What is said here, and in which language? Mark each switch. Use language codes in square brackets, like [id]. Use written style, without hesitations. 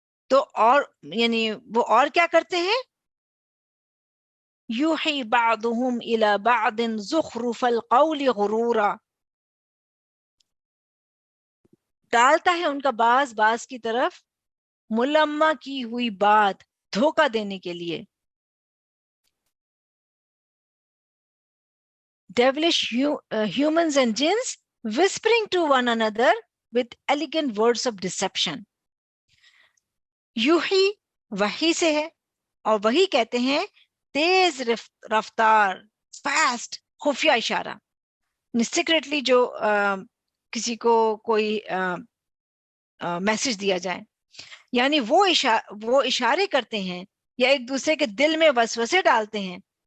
[ur] تو اور وہ اور کیا کرتے ہیں؟ [ar] یوحی بعضهم الی بعض زخرف القول غرورا، [ur] ڈالتا ہے ان کا باز کی طرف ملمہ کی ہوئی بات دھوکہ دینے کے لیے. [en] devilish humans and jinns whispering to one another with elegant words of deception. [ur] یوحی وحی سے ہے اور وہی کہتے ہیں تیز رفتار، فاسٹ، خفیہ اشارہ. سیکریٹلی جو کسی کو کوئی میسج دیا جائے، یعنی وہ اشارے کرتے ہیں یا ایک دوسرے کے دل میں وسوسے ڈالتے ہیں.